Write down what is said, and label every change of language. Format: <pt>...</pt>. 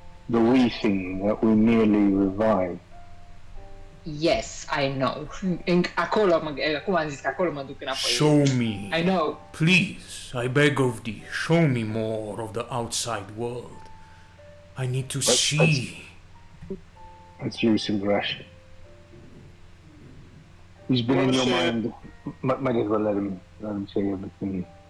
<en>the wee thing that we nearly revived. Yes, I know.</en> <ro>Acolo, acum am zis că acolo mă duc înapoi.</ro> <en>Show me. I know. Please, I beg of thee, show me more of the outside world. I need to see. Let's use some brush. He's been in your Well, mind. Might as well let him say everything.</en>